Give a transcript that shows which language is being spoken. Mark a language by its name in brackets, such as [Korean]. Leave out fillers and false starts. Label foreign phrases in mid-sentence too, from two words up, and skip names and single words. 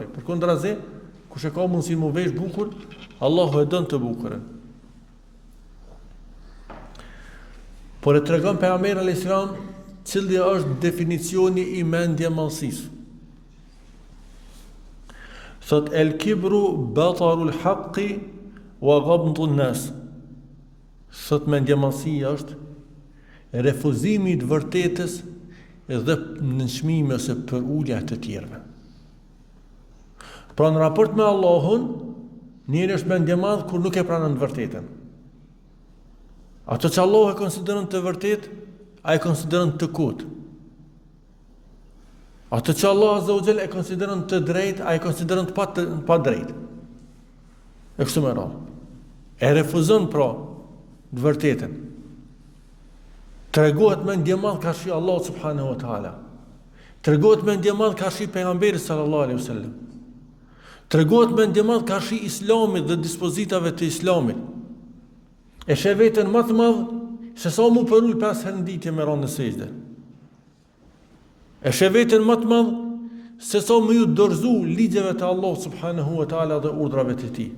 [Albanian] Përkundrazi, kush e ka mundësinë mu vesh bukur, Allahu e don të bukurën. Por e tregon pejgamberi [Arabic] عليه السلام [Albanian] cili është definicioni i mendje madhësisë. [Arabic] Thot الكبر بطر الحق وغمط الناس. [Albanian] Thot mendje madhësia është refuzimi i të vërtetës dhe nënçmimi ose përulja të tjerëve. Pra në raport me Allahun, njëri është mendje madh kur nuk e pranon të vërtetën. Ato që Allah e konsideron të vërtet, a e konsideron të kot. Ato që Allah [Arabic] عز وجل [Albanian] e konsideron të drejt, a e konsideron të pa drejt. E kështu me radhë. E refuzon pra të vërtetën. Tregohet mendje madh ka shi Allah [Arabic] سبحانه وتعالى. [Albanian] Tregohet mendje madh ka shi pejgamberi [Arabic] صلى الله عليه وسلم. [Albanian] Tregohet mendje madh ka shi Islamit dhe dispozitave të Islamit. E sheh veten më të madh se sa mu përul 5 herë në ditë me rënë në sejdë. E sheh veten më të madh se sa më ju dorëzu ligjeve të Allah [Arabic] سبحانه وتعالى [Albanian] dhe urdhrave të tij.